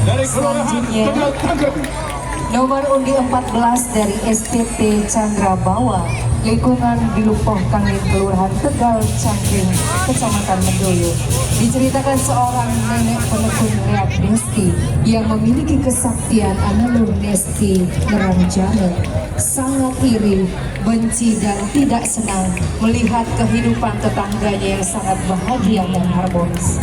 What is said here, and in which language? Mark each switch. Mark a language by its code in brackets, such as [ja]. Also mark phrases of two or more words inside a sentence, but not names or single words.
[id] Selanjutnya nomor undi 14 dari STT Chandra Bawa, lingkungan Dilupoh Kangin, Kelurahan Tegal Cangkring, Kecamatan Mendoyo. Diceritakan seorang nenek penekun reak Desti yang memiliki kesaktian analur Desti Neranjana. Sangat iri, benci dan tidak senang melihat kehidupan tetangganya yang sangat bahagia dan harmonis.